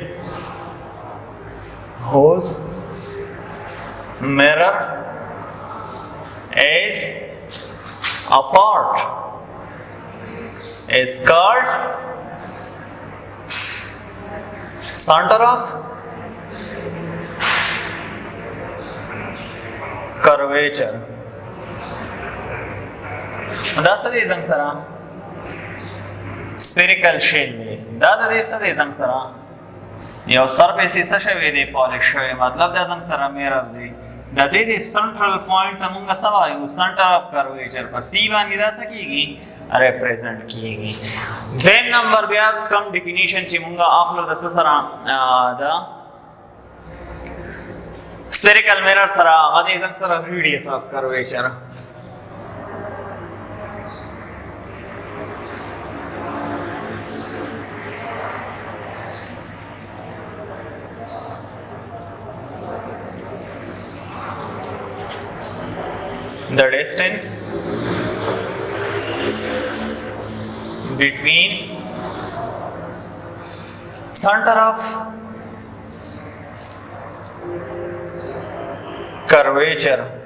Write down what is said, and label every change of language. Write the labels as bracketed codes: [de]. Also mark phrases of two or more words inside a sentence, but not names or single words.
[en] whose mirror is apart is called center of curvature. That's the reason, sir. Spherical shell. That's the reason, sir. [ps] یو سرفیس څه شوی دی پالیش شوی مطلب دا څنګه سره میرر دی د دې د [en] central point [ps] ته موږ څه وایو [en] center of curvature [ps] په سی باندې دا څه کیږي ریپرزینټ کیږي دویم نمبر بیا کم ډیفینیشن چې موږ اخلو د څه سره د [en] spherical mirror [ps] سره هغه د څنګه سره [en] radius of curvature the distance between center of curvature